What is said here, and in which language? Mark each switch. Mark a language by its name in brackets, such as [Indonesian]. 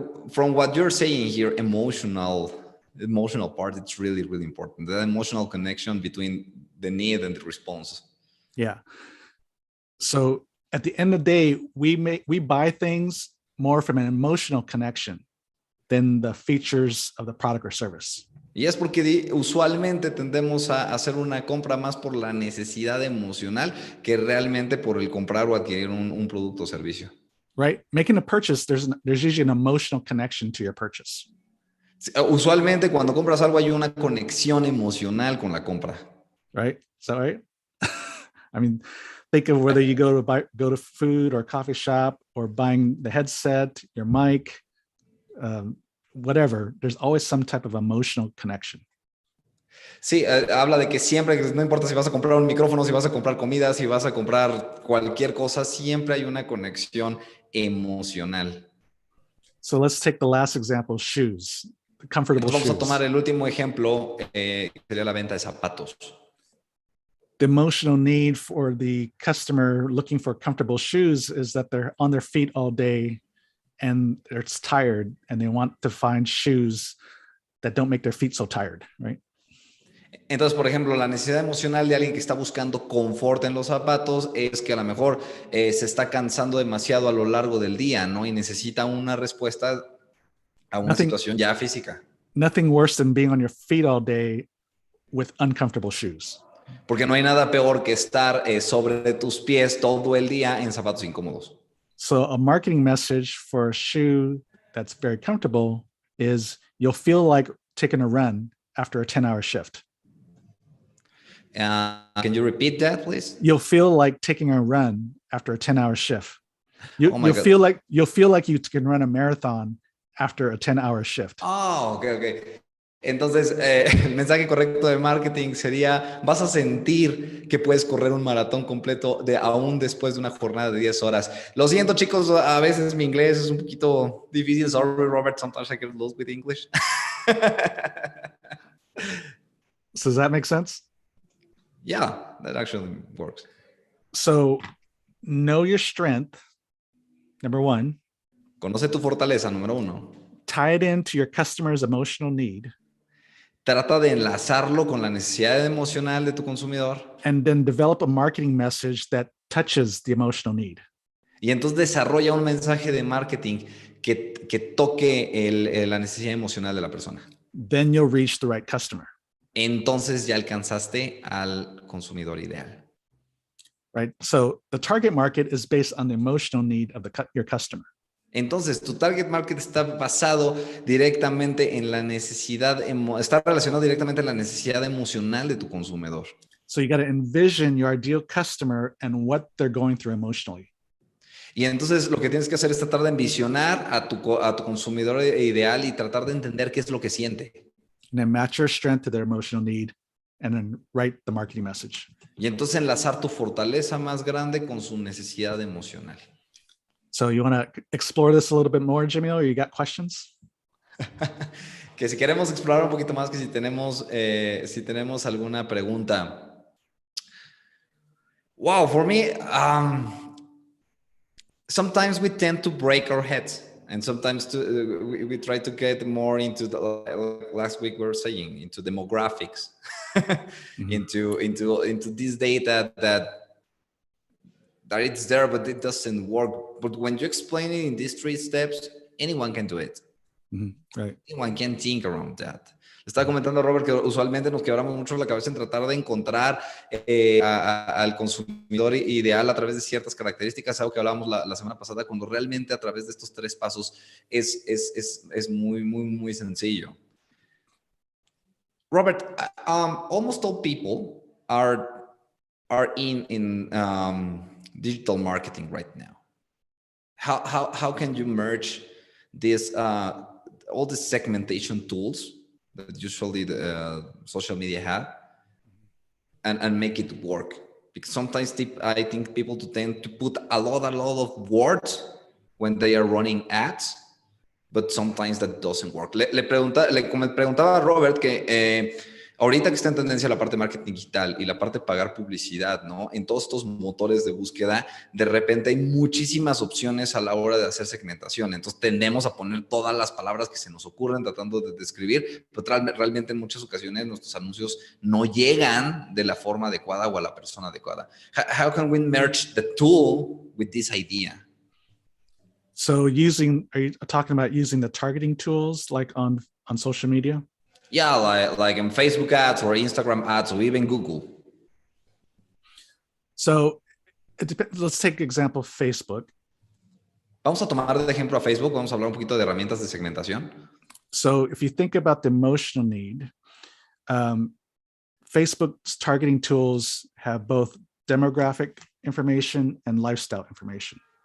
[English] From what you're saying here, emotional part, it's really, really important. The emotional connection between the need and the response. Yeah. So at the end of the day, we buy things more from an emotional connection than the features of the product or service. [Spanish] Y es porque usualmente tendemos a hacer una compra más por la necesidad emocional que realmente por el comprar o adquirir un producto o servicio. [English] Right? Making a purchase, there's usually an emotional connection to your purchase. [Spanish] Usualmente cuando compras algo hay una conexión emocional con la compra. [English] Right? Is that right? I mean, think of whether you go to food or coffee shop or buying the headset, your mic, whatever. There's always some type of emotional connection. [Spanish] Sí, habla de que siempre, no importa si vas a comprar un micrófono, si vas a comprar comida, si vas a comprar cualquier cosa, siempre hay una conexión emocional. [English] So let's take the last example, shoes, comfortable [Spanish] Entonces, vamos a tomar el último ejemplo, que sería la venta de zapatos. [English] The emotional need for the customer looking for comfortable shoes is that they're on their feet all day and they're tired and they want to find shoes that don't make their feet so tired, right? [Spanish] Entonces, por ejemplo, la necesidad emocional de alguien que está buscando confort en los zapatos es que a lo mejor se está cansando demasiado a lo largo del día, ¿no? Y necesita una respuesta a una situación ya física. [English] Nothing worse than being on your feet all day with uncomfortable shoes. [Spanish] Porque no hay nada peor que estar sobre tus pies todo el día en zapatos incómodos. [English] So a marketing message for a shoe that's very comfortable is you'll feel like taking a run after a 10-hour shift. Can you repeat that, please? You'll feel like taking a run after a 10-hour shift. You'll feel like you can run a marathon after a 10-hour shift. Oh, okay. [Spanish] Entonces, el mensaje correcto de marketing sería, vas a sentir que puedes correr un maratón completo aún después de una jornada de 10 horas. Lo siento, chicos, a veces mi inglés es un poquito difícil. [English] Sorry, Robert, sometimes I get lost with English. So does that make sense? Yeah, that actually works. So know your strength, number one. [Spanish] Conoce tu fortaleza, número uno. [English] Tie it into your customer's emotional need. [Spanish] Trata de enlazarlo con la necesidad emocional de tu consumidor. [English] And then develop a marketing message that touches the emotional need. [Spanish] Y entonces desarrolla un mensaje de marketing que toque la necesidad emocional de la persona. [English] Then you'll reach the right customer. [Spanish] Entonces ya alcanzaste al consumidor ideal. [English] Right? So the target market is based on the emotional need of your customer. [Spanish] Entonces, tu target market está basado directamente en la necesidad, está relacionado directamente en la necesidad emocional de tu consumidor. [English] So you got to envision your ideal customer and what they're going through emotionally. [Spanish] Y entonces lo que tienes que hacer es tratar de envisionar a tu consumidor ideal y tratar de entender qué es lo que siente. [English] And then match your strength to their emotional need and then write the marketing message. [Spanish] Y entonces enlazar tu fortaleza más grande con su necesidad emocional. [English] So you want to explore this a little bit more, Jimmy, or you got questions? [Spanish] Que si queremos explorar un poquito más, que si tenemos alguna pregunta. [English] Wow, for me, sometimes we tend to break our heads, and sometimes we try to get more into last week we were saying, into demographics, mm-hmm. into this data that it's there, but it doesn't work. But when you explain it in these 3 steps, anyone can do it. Mm-hmm. Right. Anyone can think around that. [Spanish] Estaba comentando Robert que usualmente nos quebramos mucho la cabeza en tratar de encontrar al consumidor ideal a través de ciertas características, algo que hablábamos la semana pasada, cuando realmente a través de estos 3 pasos es muy, muy, muy sencillo. [English] Robert, almost all people are in digital marketing right now. How can you merge this all the segmentation tools that usually the social media have and make it work? Because sometimes I think people tend to put a lot of words when they are running ads, but sometimes that doesn't work. [Spanish] Le preguntaba a Robert que ahorita que está en tendencia la parte de marketing digital y la parte de pagar publicidad, ¿no? En todos estos motores de búsqueda, de repente hay muchísimas opciones a la hora de hacer segmentación. Entonces tendemos a poner todas las palabras que se nos ocurren tratando de describir, pero realmente en muchas ocasiones nuestros anuncios no llegan de la forma adecuada o a la persona adecuada. [English] How can we merge the tool with this idea? So are you talking about using the targeting tools like on social media? Yeah, like in Facebook ads or Instagram ads or even Google. So let's take example Facebook. [Spanish] Vamos a tomar de ejemplo a Facebook. Vamos a hablar un poquito de herramientas de segmentación. [English] So if you think about the emotional need, Facebook's targeting tools have both demographic information and lifestyle information.